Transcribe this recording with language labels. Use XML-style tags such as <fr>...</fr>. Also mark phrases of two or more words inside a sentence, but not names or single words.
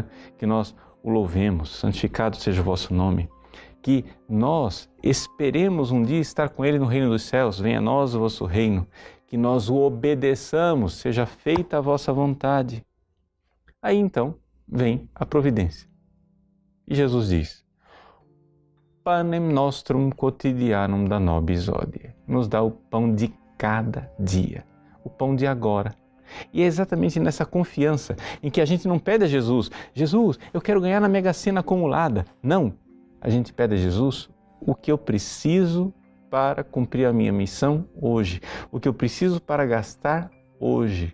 <pt>Que nós o louvemos, santificado seja o vosso nome, que nós esperemos um dia estar com Ele no reino dos céus, venha a nós o vosso reino, que nós o obedeçamos, seja feita a vossa vontade. Aí então vem a providência. E Jesus diz,</pt> <la>Panem nostrum quotidianum da nobis hodie,</la> <pt>nos dá o pão de cada dia, o pão de agora. E é exatamente nessa confiança em que a gente não pede a Jesus, Jesus, eu quero ganhar na Mega Sena acumulada. Não, a gente pede a Jesus o que eu preciso para cumprir a minha missão hoje, o que eu preciso para gastar hoje.</pt>